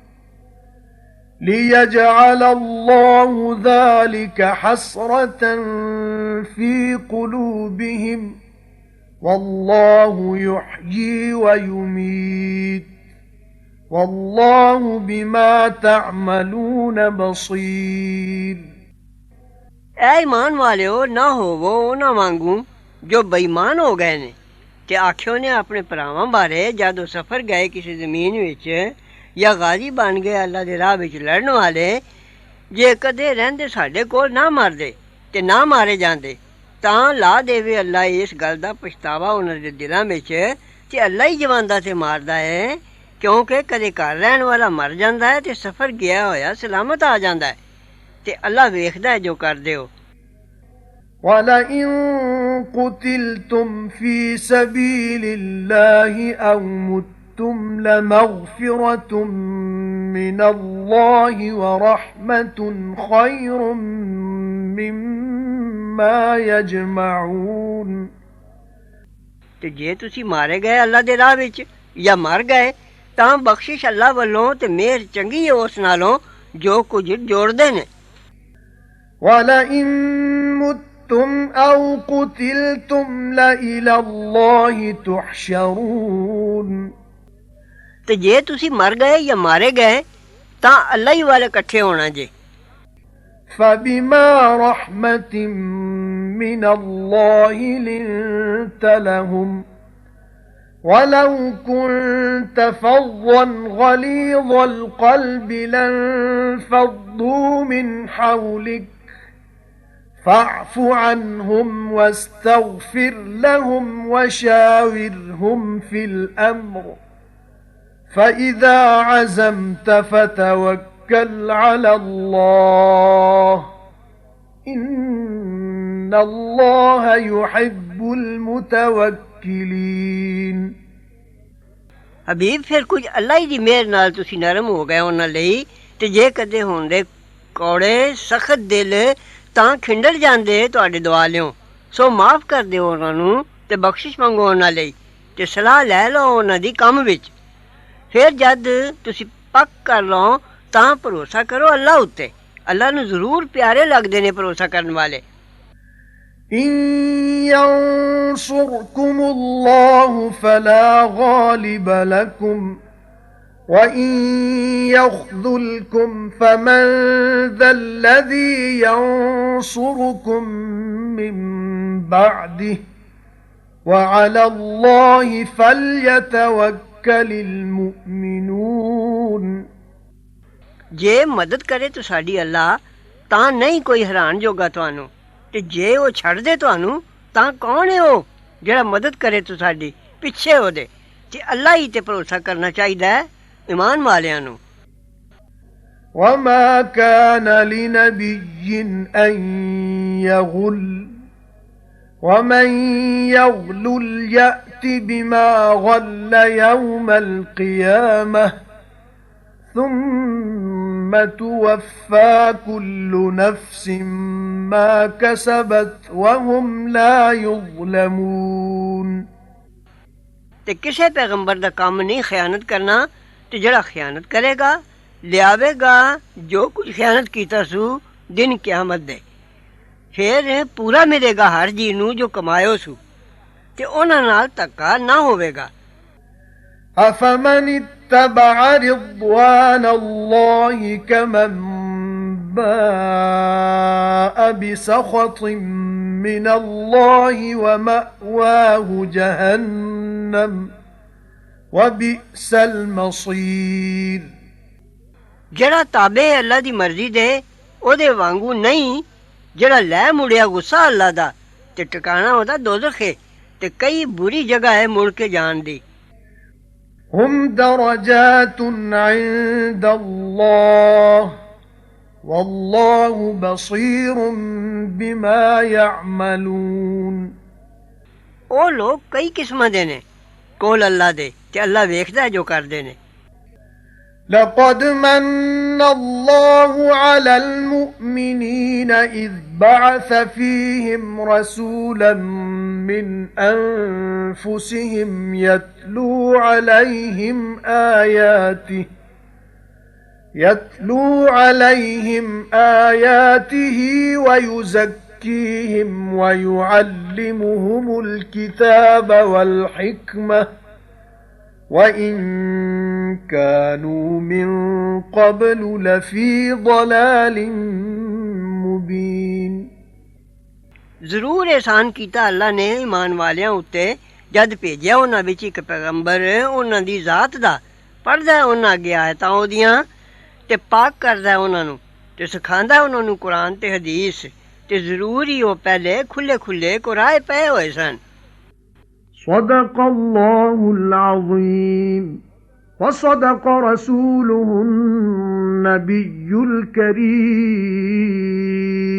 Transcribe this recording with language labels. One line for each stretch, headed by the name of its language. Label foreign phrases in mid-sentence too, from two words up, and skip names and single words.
Arabic: ليجعل الله ذلك حسرة في قلوبهم والله يحيي ويميت والله بما تعملون بصير۔
Punjabi: ਐ ਈਮਾਨ ਵਾਲਿਓ ਨਾ ਹੋਵੋ ਉਨ੍ਹਾਂ ਵਾਂਗੂ ਜੋ ਬੇਈਮਾਨ ਹੋ ਗਏ ਨੇ ਤੇ ਆਖਿਓ ਨੇ ਆਪਣੇ ਭਰਾਵਾਂ ਬਾਰੇ ਜਦੋਂ ਸਫ਼ਰ ਗਏ ਕਿਸੀ ਜ਼ਮੀਨ ਵਿਚ ਯਾ ਗ਼ਾਜ਼ੀ ਬਣ ਗਏ ਅੱਲਾਹ ਦੇ ਰਾਹ ਵਿਚ ਲੜਨ ਵਾਲੇ ਜੇ ਕਦੇ ਰਹਿੰਦੇ ਸਾਡੇ ਕੋਲ ਨਾ ਮਰਦੇ ਤੇ ਨਾ ਮਾਰੇ ਜਾਂਦੇ ਤਾਂ ਲਾ ਦੇਵੇ ਅੱਲਾਹ ਇਸ ਗੱਲ ਦਾ ਪਛਤਾਵਾ ਉਨ੍ਹਾਂ ਦੇ ਦਿਲਾਂ ਵਿਚ ਤੇ ਅੱਲਾਹ ਹੀ ਜਵਾਂਦਾ ਤੇ ਮਾਰਦਾ ਹੈ ਕਿਉਂਕਿ ਕਦੇ ਘਰ ਰਹਿਣ ਵਾਲਾ ਮਰ ਜਾਂਦਾ ਹੈ ਤੇ ਸਫ਼ਰ ਗਿਆ ਹੋਇਆ ਸਲਾਮਤ ਆ ਜਾਂਦਾ ਹੈ ਤੇ ਅੱਲਾਹ ਵੇਖਦਾ ਹੈ ਜੋ ਕਰਦੇ ਹੋ।
Arabic: وَلَئِن قُتِلْتُمْ فِي سَبِيلِ اللَّهِ أَوْ مُتُّمْ لَمَغْفِرَةٌ مِّنَ اللَّهِ وَرَحْمَةٌ خَيْرٌ مِّمَّا يَجْمَعُونَ
Punjabi: ਤੇ ਜੇ ਤੁਸੀਂ ਮਾਰੇ ਗਏ ਅੱਲਾ ਦੇ ਰਾਹ ਵਿੱਚ ਜਾਂ ਮਰ ਗਏ ਤਾਂ ਬਖਸ਼ਿਸ਼ ਅੱਲਾ ਵੱਲੋਂ ਤੇ ਮਿਹਰ ਚੰਗੀ ਹੈ ਉਸ ਨਾਲੋਂ ਜੋ ਕੁਝ ਜੋੜਦੇ ਨੇ
Arabic: وَلَئِن مُتُّمْ أَوْ قُتِلْتُمْ لَإِلَى اللَّهِ تُحْشَرُونَ
Punjabi: ਤੇ ਜੇ ਤੁਸੀਂ ਮਰ ਗਏ ਜਾਂ ਮਾਰੇ ਗਏ ਤਾਂ ਅੱਲਾ ਹੀ ਵਾਲੇ ਇਕੱਠੇ ਹੋਣਾ ਜੇ
Arabic: فَبِمَا رَحْمَةٍ مِّنَ اللَّهِ لِنتَ لَهُمْ وَلَوْ كُنتَ فَظًّا غَلِيظَ الْقَلْبِ لَانفَضُّوا مِنْ حَوْلِكَ فَاعْفُ عَنْهُمْ وَاسْتَغْفِرْ لَهُمْ وَشَاوِرْهُمْ فِي الْأَمْرِ فَإِذَا عَزَمْتَ فَتَوَكَّلْ عَلَى اللَّهِ إِنَّ اللَّهَ يُحِبُّ الْمُتَوَكِّلِينَ
Punjabi: ਹਬੀਬ ਫਿਰ ਕੁਝ ਅੱਲਾ ਹੀ ਦੀ ਮਿਹਰ ਨਾਲ ਤੁਸੀਂ ਨਰਮ ਹੋ ਗਏ ਉਹਨਾਂ ਲਈ ਤੇ ਜੇ ਕਦੇ ਹੁੰਦੇ ਕੌੜੇ ਸਖਤ ਦਿਲ ਤਾਂ ਖਿੰਡਰ ਜਾਂਦੇ ਤੁਹਾਡੇ ਦੁਆ ਲਿਓ ਸੋ ਮਾਫ ਕਰ ਦਿਓ ਉਹਨਾਂ ਨੂੰ ਤੇ ਬਖਸ਼ਿਸ਼ ਮੰਗੋ ਉਹਨਾਂ ਲਈ ਤੇ ਸਲਾਹ ਲੈ ਲਓ ਉਹਨਾਂ ਦੀ ਕੰਮ ਵਿੱਚ ਫਿਰ ਜਦ ਤੁਸੀਂ ਪੱਕ ਕਰ ਲਓ ਤਾਂ ਭਰੋਸਾ ਕਰੋ ਅੱਲਾ ਉੱਤੇ ਅੱਲਾ ਨੂੰ ਜ਼ਰੂਰ ਪਿਆਰੇ ਲੱਗਦੇ ਨੇ ਭਰੋਸਾ ਕਰਨ ਵਾਲੇ
Arabic: إِن يَنصُرْكُمُ اللَّهُ فَلَا غَالِبَ لَكُمْ وَإِن يَخْذُلْكُمْ فَمَن ذَا الَّذِي يَنصُرُكُم مِّن بَعْدِهِ وَعَلَى اللَّهِ فَلْيَتَوَكَّلِ الْمُؤْمِنُونَ
Punjabi: ਜੇ ਮਦਦ ਕਰੇ ਤਾਂ ਸਾਡੀ ਅੱਲਾ ਤਾਂ ਨਹੀਂ ਕੋਈ ਹੈਰਾਨ ਜੋਗਾ ਤੁਹਾਨੂੰ ਤੇ ਜੇ ਉਹ ਛੱਡ ਦੇ ਤੁਹਾਨੂੰ ਤਾਂ ਕੌਣ ਹੈ ਉਹ ਜਿਹੜਾ ਮਦਦ ਕਰੇ ਤੂੰ ਸਾਡੀ ਪਿੱਛੇ ਉਹਦੇ ਤੇ ਅੱਲਾ ਹੀ ਤੇ ਭਰੋਸਾ ਕਰਨਾ ਚਾਹੀਦਾ ਹੈ ਈਮਾਨ ਵਾਲਿਆਂ ਨੂੰ
Arabic: وَمَا كَانَ لِنَبِيٍّ أَن يَغُلَّ وَمَن يَغْلُلْ يَأْتِ بِمَا غَلَّ يَوْمَ الْقِيَامَةِ ثُمَّ تُوَفَّى كُلُّ نَفْسٍ مَا كَسَبَتْ وَهُمْ لَا يُظْلَمُونَ
Punjabi: ਤੇ ਕਿਸੇ ਪੈਗੰਬਰ ਦਾ ਕੰਮ ਨਹੀਂ ਖਿਆਨਤ ਕਰਨਾ ਤੇ ਜਿਹੜਾ ਖਿਆਨਤ ਕਰੇਗਾ ਲਿਆਵੇਗਾ ਜੋ ਕੁਝ ਖਿਆਨਤ ਕੀਤਾ ਸੂ ਦਿਨ ਕਿਆਮਤ ਦੇ ਫਿਰ ਪੂਰਾ ਮਿਲੇਗਾ ਹਰ ਜੀ ਨੂੰ ਜੋ ਕਮਾਇਓ ਸੂ ਤੇ ਉਹਨਾਂ ਨਾਲ ਧੱਕਾ ਨਾ ਹੋਵੇਗਾ
Arabic: أَفَمَنِ اتَّبَعَ رِضْوَانَ اللَّهِ كَمَن بَاءَ بِسَخَطٍ مِّنَ اللَّهِ وَمَأْوَاهُ جَهَنَّمُ وَبِئْسَ الْمَصِيرُ
Punjabi: ਜਿਹੜਾ ਤਾਬੇ ਅੱਲਾ ਦੀ ਮਰਜ਼ੀ ਦੇ ਉਹਦੇ ਵਾਂਗੂ ਨਹੀਂ ਜਿਹੜਾ ਲੈ ਮੁੜਿਆ ਗੁੱਸਾ ਅੱਲਾ ਦਾ ਤੇ ਟਿਕਾਣਾ ਉਹਦਾ ਦੋਜ਼ਖ ਹੈ ਤੇ ਕਈ ਬੁਰੀ ਜਗ੍ਹਾ ਹੈ ਮੁੜ ਕੇ ਜਾਣ ਦੀ
Arabic: هُمْ دَرَجَاتٌ عِندَ اللَّهِ وَاللَّهُ بَصِيرٌ بِمَا يَعْمَلُونَ
Punjabi: ਉਹ ਲੋਕ ਕਈ ਕਿਸਮਾਂ ਦੇ ਨੇ ਕੋਲ ਅੱਲਾ ਦੇ ਤੇ ਅੱਲਾ ਵੇਖਦਾ ਜੋ ਕਰਦੇ ਨੇ
Arabic: لَقَدْ مَنَّ اللَّهُ عَلَى الْمُؤْمِنِينَ إِذْ بَعَثَ فِيهِمْ رَسُولًا مِّنْ أَنفُسِهِمْ يَتْلُو عَلَيْهِمْ آيَاتِهِ وَيُزَكِّيهِمْ وَيُعَلِّمُهُمُ الْكِتَابَ وَالْحِكْمَةَ وَإِن كَانُوا مِن قَبْلُ لَفِي ضَلَالٍ مُبِينٍ
Punjabi: ਜ਼ਰੂਰ ਇਹਸਾਨ ਕੀਤਾ ਅੱਲਾ ਨੇ ਈਮਾਨ ਵਾਲਿਆਂ ਉੱਤੇ ਜਦ ਭੇਜਿਆ ਉਹਨਾਂ ਵਿੱਚ ਇੱਕ ਪੈਗੰਬਰ ਉਹਨਾਂ ਦੀ ਜ਼ਾਤ ਦਾ ਪੜ੍ਹਦਾ ਉਹਨਾਂ ਅੱਗੇ ਆਇਤਾਂ ਉਹਦੀਆਂ ਤੇ ਪਾਕ ਕਰਦਾ ਉਹਨਾਂ ਨੂੰ ਤੇ ਸਿਖਾਉਂਦਾ ਉਹਨਾਂ ਨੂੰ ਕੁਰਾਨ ਤੇ ਹਦੀਸ ਤੇ ਜ਼ਰੂਰ ਹੀ ਉਹ ਪਹਿਲੇ ਖੁੱਲੇ ਖੁੱਲੇ ਕੁਰਾਏ ਪਏ ਹੋਏ ਸਨ
Arabic: صدق الله العظيم وصدق رسوله النبي الكريم